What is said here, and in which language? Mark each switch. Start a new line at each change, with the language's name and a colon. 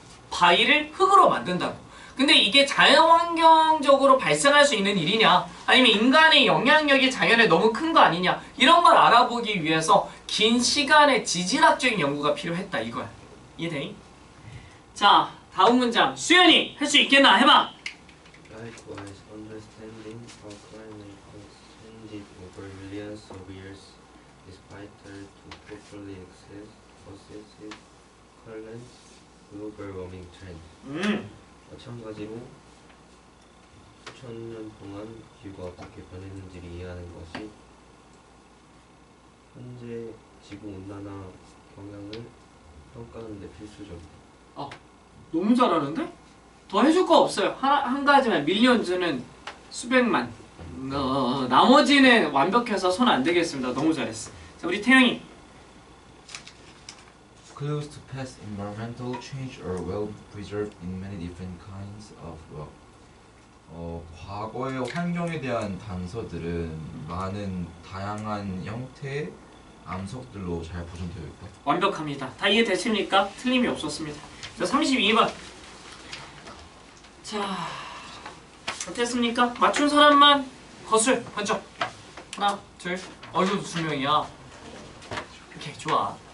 Korean: 바위를 흙으로 만든다고. 근데 이게 자연환경적으로 발생할 수 있는 일이냐 아니면 인간의 영향력이 자연에 너무 큰 거 아니냐 이런 걸 알아보기 위해서 긴 시간의 지질학적인 연구가 필요했다 이거야. 이해되니? 자, 다음 문장 수연이 할 수 있겠나? 해봐.
English: Likewise, understanding how climate has changed over millions of years is vital to properly assess current global warming trend.
Korean: 마찬가지로 수천 년 동안 지구가 어떻게 변했는지를 이해하는 것이 현재 지구 온난화 경향을 평가하는 데 필수적이다. 너무 잘하는데? 더 해줄 거 없어요. 한 가지만 밀리언즈는 수백만. 나머지는 완벽해서 손 안 대겠습니다. 너무 잘했어. 자, 우리 태영이.
English: Clues to past environmental change are well preserved in many different kinds of rock.
Korean: 과거의 환경에 대한 단서들은 많은 다양한 형태의 암석들로 잘 보존되어 있다. 완벽합니다. 다 이해되십니까? 틀림이 없었습니다. 자, 32번. 자, 어땠습니까? 맞춘 사람만 거술 번쩍. 하나, 둘. 이거 두 명이야. 오케이, 좋아.